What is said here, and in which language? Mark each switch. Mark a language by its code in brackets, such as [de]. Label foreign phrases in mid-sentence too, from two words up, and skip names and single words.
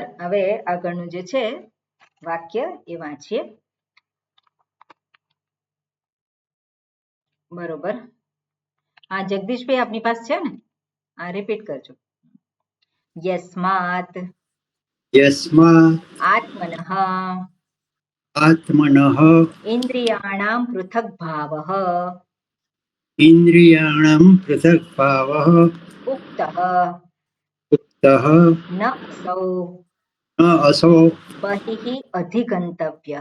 [gu] હવે આગળનું જે છે વાક્ય એ વાંચીએ. બરોબર. હા, જગદીશભાઈ આપની પાસે છે ને? હા, રિપીટ કરજો. [sa] યસ્માત યસ્માત આત્મનઃ आत्मनः इन्द्रियाणां पृथक् भावः इन्द्रियाणां पृथग्भावः उक्तः उक्तः न असौ न असौ बहिः अधिगन्तव्यः